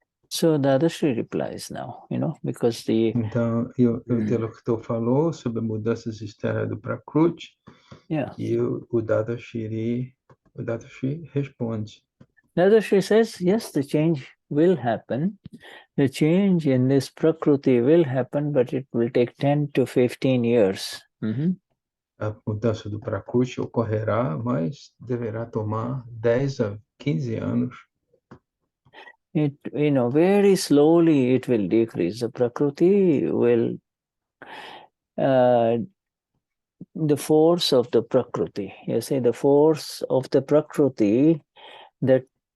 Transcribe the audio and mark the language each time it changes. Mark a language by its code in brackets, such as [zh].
[en] So Dadashri replies now, because [pt] Então, o interlocutor falou sobre mudanças externas do Prakruti, [en] yeah. [pt] e o Dadashri responde. [en] Dadashri says, yes, the change will happen. The change in this Prakruti will happen, but it will take 10 to 15 years. [pt] A mudança do Prakruti ocorrerá, mas deverá tomar 10 a 15 anos. [en] It, very slowly it will decrease. The Prakriti will, the force of the Prakriti, you see, the force of the Prakriti that